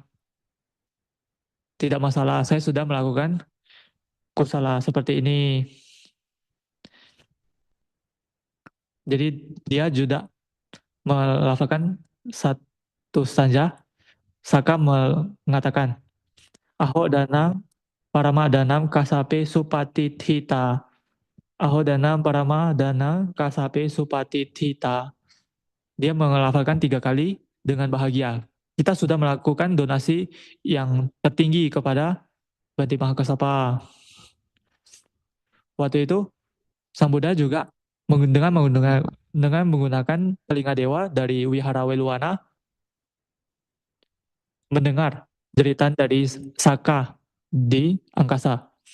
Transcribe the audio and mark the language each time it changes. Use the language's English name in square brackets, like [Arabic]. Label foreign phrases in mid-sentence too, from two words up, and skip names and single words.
[Indonesian] Tidak masalah, saya sudah melakukan kusala seperti ini. Jadi dia juga melafalkan satu stanza. Saka mengatakan, [Pali] Aho danam parama danam kasape supati thita. Aho danam parama danam kasape supati thita. [Indonesian] Dia melafalkan 3 kali dengan bahagia. Kita sudah melakukan donasi yang tertinggi kepada Bante Mahakasapa. Waktu itu Sang Buddha juga dengan menggunakan telinga dewa dari Wihara Weluwana mendengar jeritan dari Saka di angkasa.